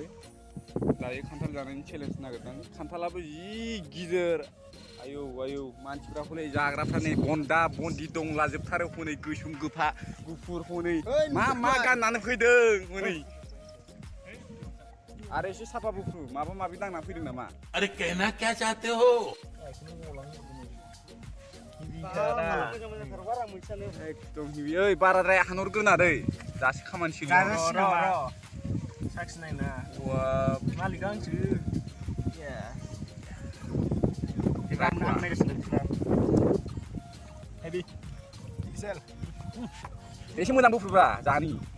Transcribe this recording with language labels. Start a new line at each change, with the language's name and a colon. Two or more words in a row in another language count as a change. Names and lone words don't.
Bodo: दायो खान्थाल जानायनि चेलेन्ज नागिरदों खान्थालाबो जि गिदिर आयौ आयौ मानसिफ्रा हनै जाग्राफ्रा नै बन्दा बन्दि दंलाजोबथारो हनै गोसोम गोफा गुफुर हनै मा गाननानै फैदों हनै आरो एसे साफा बुफु माबा माबि दांना फैदों नामा
Hindi: अरे कहना क्या चाहते हो
Bodo: एकदम हिबि ओइ बाराद्राय हानहरगोना दै दासो खामानि सोलियो साखिनायना मालिक आंसो एसे मोजां बुफुब्रा जानि